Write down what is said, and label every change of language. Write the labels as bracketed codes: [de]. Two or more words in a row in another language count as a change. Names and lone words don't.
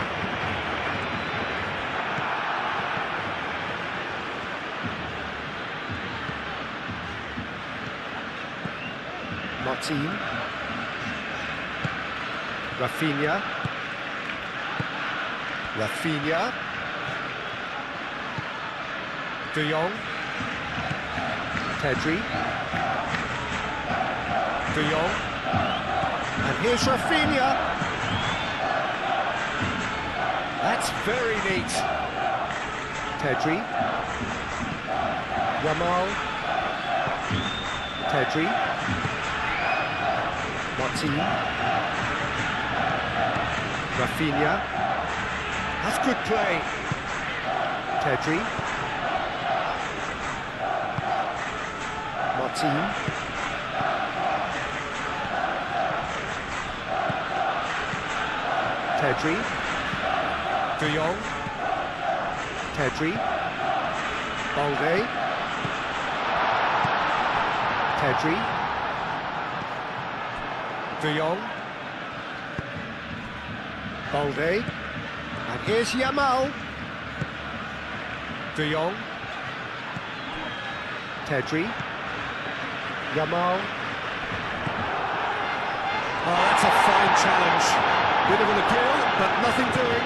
[en] Martin, Rafinha, De Jong, Pedri, De Jong, and here's Rafinha. That's very neat. Pedri, Yamal, Pedri. Martin, Rafinha, that's good play. Pedri, Martin, Pedri, De Jong, Pedri, Balde, Pedri, De Jong, Balde, and here's Yamal, De Jong, Pedri, Yamal. Oh, that's a fine challenge. Bit of an appeal, but nothing doing.